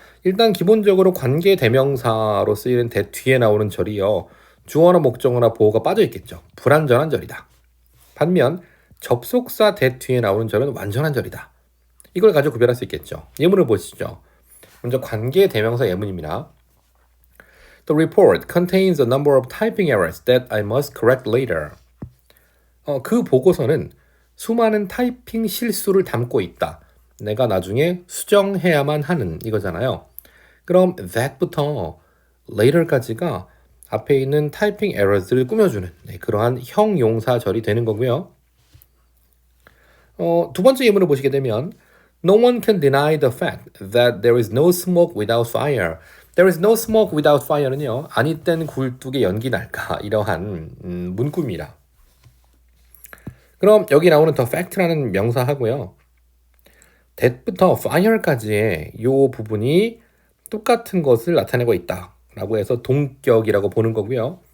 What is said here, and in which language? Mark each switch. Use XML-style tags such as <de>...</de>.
<ko>일단 기본적으로 관계 대명사로 쓰이는 that 뒤에 나오는 절이요. 주어나 목적어나 보어가 빠져 있겠죠. 불완전한 절이다. 반면 접속사 that 뒤에 나오는 절은 완전한 절이다. 이걸 가지고 구별할 수 있겠죠. 예문을 보시죠. 먼저 관계 대명사 예문입니다.</ko> <en>The report contains a number of typing errors that I must correct later.</en> <ko>그 보고서는 수많은 타이핑 실수를 담고 있다. 내가 나중에 수정해야만 하는 이거잖아요. 그럼 that부터 later까지가 앞에 있는 타이핑 errors를 꾸며주는 그러한 형용사절이 되는 거고요. 두 번째 예문을 보시게 되면</ko> <en>No one can deny the fact that there is no smoke without fire. There is no smoke without fire는요.</en> <ko>아니 땐 굴뚝에 연기 날까 이러한 문구입니다. 그럼 여기 나오는 the fact라는 명사하고요. that부터 fire까지의 이 부분이 똑같은 것을 나타내고 있다라고 해서 동격이라고 보는 거고요.</ko>